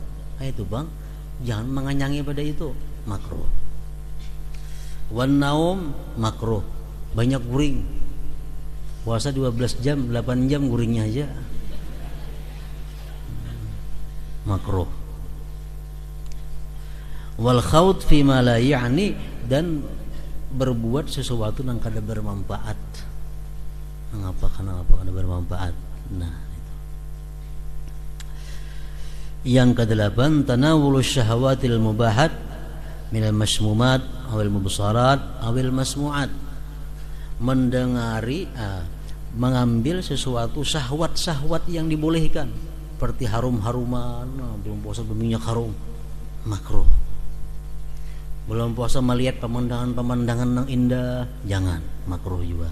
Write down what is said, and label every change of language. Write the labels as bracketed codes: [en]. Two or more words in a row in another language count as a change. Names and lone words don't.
[bjn] Kayak itu bang, jangan menganyangi pada itu, makruh. [ar] والنوم [bjn] makruh, banyak guring. Puasa 12 jam, 8 jam guringnya aja, makruh. [ar] والخوض فيما لا يعني, [bjn] dan berbuat sesuatu yang kada bermanfaat. Kenapa kada bermanfaat? Nah itu. Yang kedelapan, [ar] تناول الشهوات المباحات من المشمومات أو المبصرات أو المسموعات, [bjn] mengambil sesuatu syahwat yang dibolehkan, seperti harum-haruman. Belum puasa berminyak harum, makruh. Belum puasa melihat pemandangan yang indah, jangan, makruh juga.